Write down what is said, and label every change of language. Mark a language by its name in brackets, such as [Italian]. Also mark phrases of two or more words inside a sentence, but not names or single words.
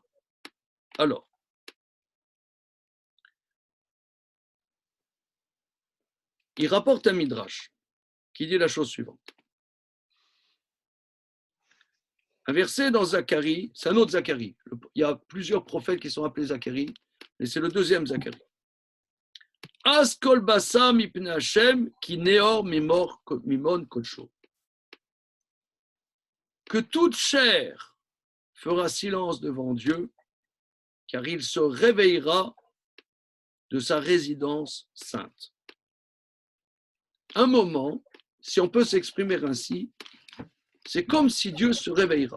[French] Alors, il rapporte un midrash qui dit la chose suivante. Un verset dans Zacharie, c'est un autre Zacharie. Il y a plusieurs prophètes qui sont appelés Zacharie, mais c'est le deuxième Zacharie. [Hebrew] הס כל בשר מפני ה' כי נעור ממעון קדשו. [French] Que toute chair fera silence devant Dieu, car il se réveillera de sa résidence sainte. Un moment, si on peut s'exprimer ainsi, c'est comme si Dieu se réveillera.